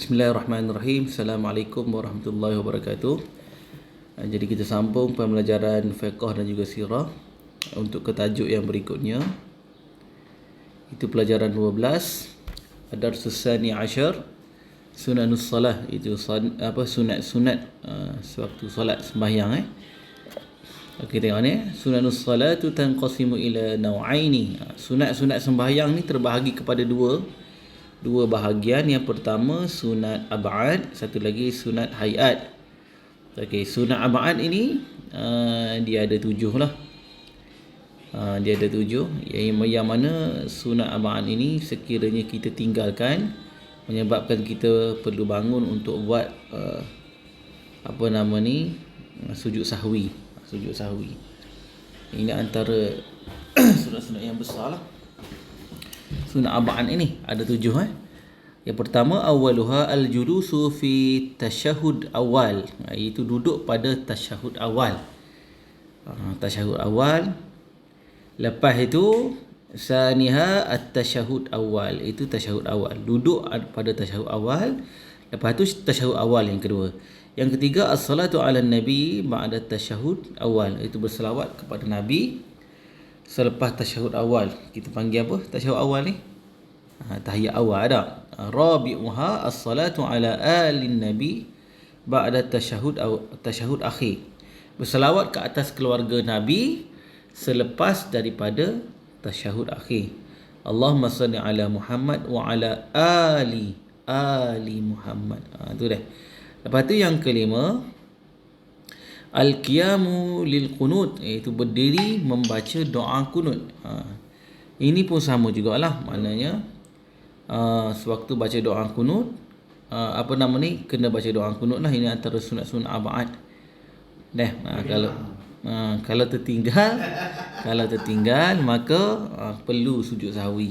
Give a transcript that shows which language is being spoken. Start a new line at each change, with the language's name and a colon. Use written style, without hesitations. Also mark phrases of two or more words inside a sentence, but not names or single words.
Arabic: بسم الله الرحمن الرحيم. السلام عليكم ورحمة الله وبركاته.
Malay: Jadi kita sambung pembelajaran fiqh dan juga sirah untuk ke tajuk yang berikutnya. Itu pelajaran 12.
Arabic: الدرس الثاني عشر. سنن الصلاة,
Malay: itu sunat-sunat sewaktu solat sembahyang Okey, tengok ni.
Arabic: سنن الصلاة تنقسم إلى نوعين.
Malay: Sunat-sunat sembahyang ni terbahagi kepada dua bahagian. Yang pertama sunat ab'ad, satu lagi sunat hayat. Okey, sunat ab'ad ini dia ada 7 lah. Dia ada 7. Yang mana sunat ab'ad ini sekiranya kita tinggalkan menyebabkan kita perlu bangun untuk buat sujud sahwi. Ini antara sunat-sunat yang besar lah. Sunat ab'ad ini ada 7 Yang pertama,
Arabic: أولها الجلوس في التشهد الأول.
Malay: Itu duduk pada tasyahud awal. Tasyahud awal. Lepas itu
Arabic: ثانيها التشهد الأول.
Malay: Itu tasyahud awal. Duduk pada tasyahud awal. Lepas tu tasyahud awal yang kedua. Yang ketiga,
Arabic: الصلاة على النبي بعد التشهد الأول.
Malay: Itu berselawat kepada Nabi selepas tasyahud awal. Kita panggil apa tasyahud awal ni? Tahiyat awal ada.
Arabic: رابعها الصلاة على آل النبي بعد التشهد الأخير.
Malay: Berselawat ke atas keluarga Nabi selepas daripada tasyahud akhir.
Arabic: اللهم صل على محمد وعلى آل محمد.
Malay: Tu dah. Lepas tu yang kelima,
Arabic: القيام للقنوت,
Malay: iaitu berdiri membaca doa kunut. Ini pun sama jugalah, maknanya sewaktu baca doa kunut, kena baca doa kunut lah. Ini antara sunat-sunat ab'ad. Kalau tertinggal maka perlu sujud sahwi.